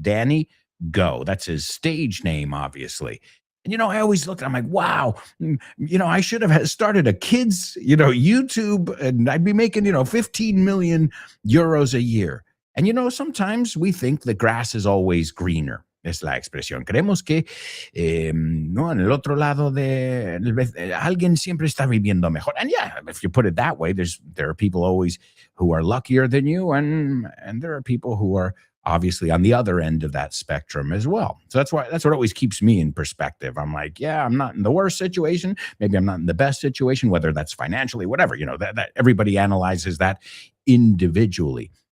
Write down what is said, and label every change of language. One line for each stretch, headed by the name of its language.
English: Danny Go. That's his stage name, obviously. And, you know, I always look, I'm like, wow, you know, I should have started a kids, you know, YouTube, and I'd be making, you know, 15 million euros a year. And, you know, sometimes we think the grass is always greener.
Spanish: Es la expresión. Creemos que, no, en el otro lado de alguien siempre está viviendo mejor.
English: And yeah, if you put it that way, there are people always who are luckier than you, and there are people who are obviously on the other end of that spectrum as well. So that's what always keeps me in perspective. I'm like, yeah, I'm not in the worst situation. Maybe I'm not in the best situation, whether that's financially, whatever, you know, that everybody analyzes that individually.